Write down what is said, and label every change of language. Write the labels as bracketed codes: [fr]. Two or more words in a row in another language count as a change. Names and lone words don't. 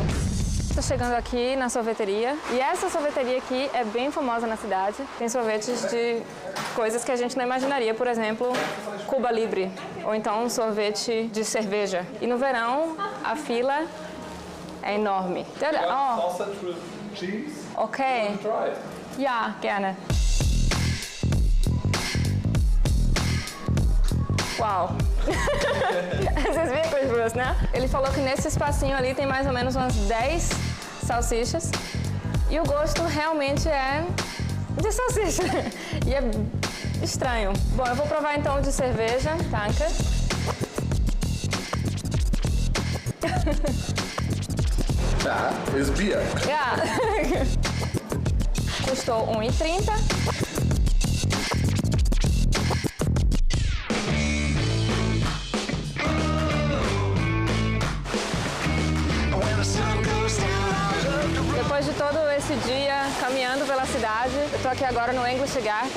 [pt] Estou chegando aqui na sorveteria e essa sorveteria aqui é bem famosa na cidade. Tem sorvetes de coisas que a gente não imaginaria, por exemplo, Cuba Libre, ou então um sorvete de cerveja. E no verão a fila é enorme. [de] Oh. Ok. Ja, gerne. [pt] Uau! Vocês viram coisa grossa, né? Ele falou que nesse espacinho ali tem mais ou menos umas 10 salsichas. E o gosto realmente é de salsicha. E é estranho. Bom, eu vou provar então o de cerveja, [de] Danke. Ja, ist Bier. Ja. [pt] Custou R$1,30. Depois de todo esse dia caminhando pela cidade, eu estou aqui agora no Englisgarten.